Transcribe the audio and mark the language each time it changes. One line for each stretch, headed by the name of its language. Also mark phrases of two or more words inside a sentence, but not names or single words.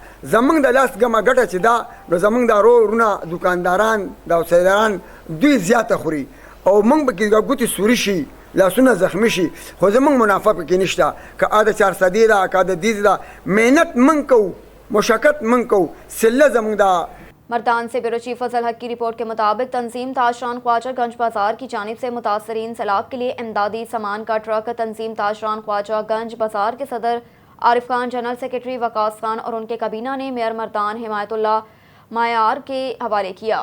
Pashto: زموږ د لاس ګمه ګټه چې ده نو زموږ دا رونه دکانداران د اوسیداران دوی زیاته خوري او موږ به کې ګوتې سوري شي لاسونه زخمی شي خو زموږ منافع پکې نشته که دا 400 ده که دا 10 ده محنت موږ کوو مشقت موږ کوو سله زموږ دا.
Urdu: مردان سے بیورو چیف فضل حق کی رپورٹ کے مطابق تنظیم تاشران خواجہ گنج بازار کی جانب سے متاثرین سیلاب کے لیے امدادی سامان کا ٹرک تنظیم تاشران خواجہ گنج بازار کے صدر عارف خان، جنرل سیکریٹری وقاص خان اور ان کے کابینہ نے میئر مردان حمایت اللہ مایار کے حوالے کیا.